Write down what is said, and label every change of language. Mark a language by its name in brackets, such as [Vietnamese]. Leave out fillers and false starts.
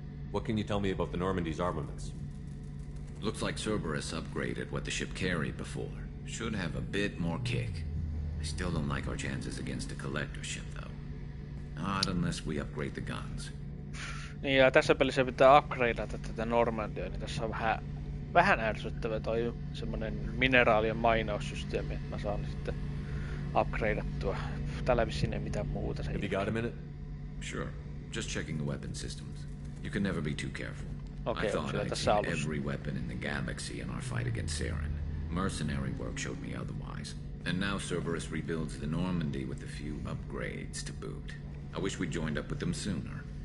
[English] What can you tell me about the Normandy's armaments? Looks like Cerberus upgraded what the ship carried before. Should have a bit more kick. I still don't like our chances against a collector ship, though. Not unless we upgrade the guns. [Finnish] Niin ja tässä pelissä pitää upgradeata tätä Normandia, niin tässä on vähän ärsyttävä toi semmonen mineraalien mainaussysteemi, että mä saan sitten upgradeattua. Täällä vissiin ei mitään muuta. [English] Have you got a minute? Sure. Just checking the weapon systems. You can never be too careful. Okay, I thought I'd seen every weapon in the galaxy in our fight against Saren. Mercenary work showed me otherwise. And now Cerberus rebuilds the Normandy with a few upgrades to boot. I wish we'd joined up with them sooner.